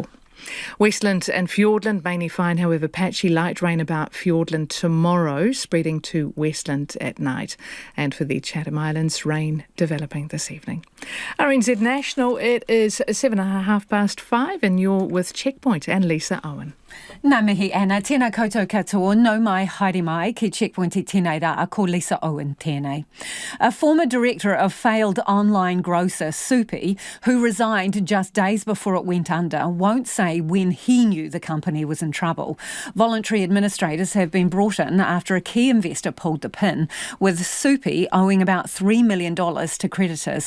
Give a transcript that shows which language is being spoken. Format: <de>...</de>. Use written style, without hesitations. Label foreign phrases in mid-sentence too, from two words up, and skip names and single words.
<en>Westland and Fiordland mainly fine, however patchy light rain about Fiordland tomorrow, spreading to Westland at night. And for the Chatham Islands, rain developing this evening. RNZ National, it is 5:07 and you're with Checkpoint and Lisa Owen.</en> <mi>Nā mihi ana, tēnā koutou katoa, no mai haere mai ki Checkpoint I tēnei rā, ko Lisa Owen tēnei.</mi> <en>A former director of failed online grocer Supie, who resigned just days before it went under, won't say when he knew the company was in trouble. Voluntary administrators have been brought in after a key investor pulled the pin, with Supie owing about $3 million to creditors.</en>